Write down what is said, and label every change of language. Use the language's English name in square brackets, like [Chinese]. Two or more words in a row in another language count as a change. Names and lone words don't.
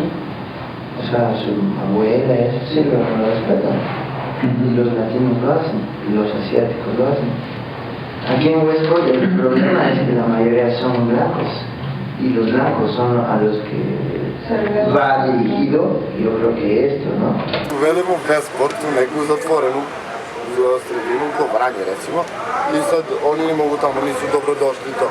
[Spanish] O sea, su abuela, eso sí lo respetan. Y los latinos lo hacen, y los asiáticos lo hacen. Aquí en Westport el problema es que la mayoría son blancos, y los blancos son a los que va dirigido, yo creo que esto, ¿no? [Serbian] Velimo u Westport, neku zatvorenu sredinu ko Vranje recimo, i sad oni ne mogu tamo, nisu dobrodošli to.